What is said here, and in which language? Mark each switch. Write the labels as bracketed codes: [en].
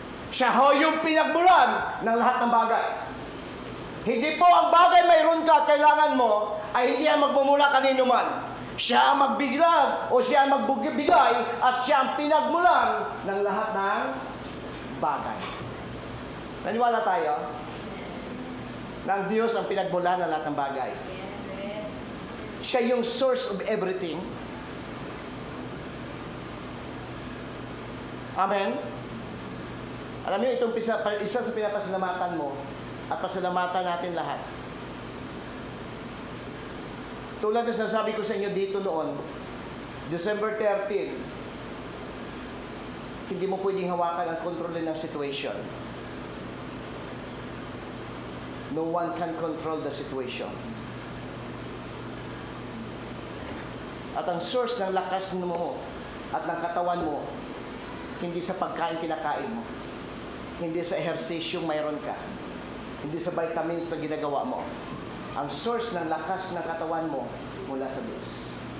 [tl] Siya ho yung pinagmulan ng lahat ng bagay. Hindi po ang bagay mayroon ka at kailangan mo ay hindi ang magmumula kanino man. Siya ang magbigay o siya ang magbigay at siya ang pinagmulan ng lahat ng bagay. Naniwala tayo na ang Diyos ang pinagmulan ng lahat ng bagay. Siya yung [en] source of everything. [tl] Amen? Alam niyo, itong isa sa pinapasalamatan mo at pasalamatan natin lahat. Tulad na sasabi ko sa inyo dito noon, December 13, hindi mo pwedeng hawakan ang kontrolin ng situation. [en] No one can control the situation. [tl] At ang source ng lakas mo at ng katawan mo, hindi sa pagkain kinakain mo, hindi sa ehersisyong mayroon ka, hindi sa vitamins na ginagawa mo. Ang source ng lakas ng katawan mo mula sa Diyos.